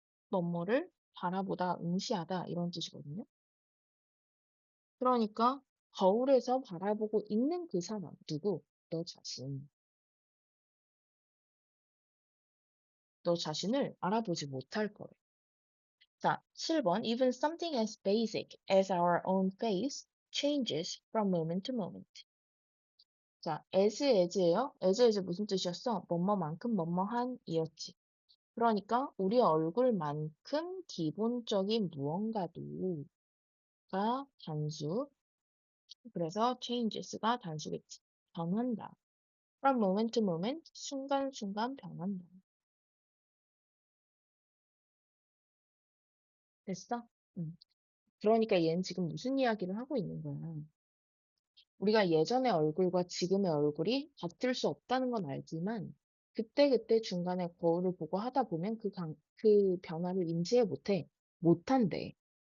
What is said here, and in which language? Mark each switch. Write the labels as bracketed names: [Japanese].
[Korean] 뭐뭐를 바라보다, 응시하다 이런 뜻이거든요. 그러니까 거울에서 바라보고 있는 그 사람, 누구? 너 자신. 너 자신을 알아보지 못할 거래. 자, 7번. [English] Even something as basic as our own face changes from moment to moment. [Korean] 자, as예요. as 무슨 뜻이었어? 뭐뭐만큼 뭐뭐한 이었지. 그러니까 우리 얼굴만큼 기본적인 무언가도가 단수. 그래서 changes가 단수겠지. 변한다. [English] from moment to moment, [Korean] 순간순간 변한다. 됐어? 그러니까 얘는 지금 무슨 이야기를 하고 있는 거야? 우리가 예전의 얼굴과 지금의 얼굴이 같을 수 없다는 건 알지만 그때그때 중간에 거울을 보고 하다 보면 그 변화를 인지해 못한대.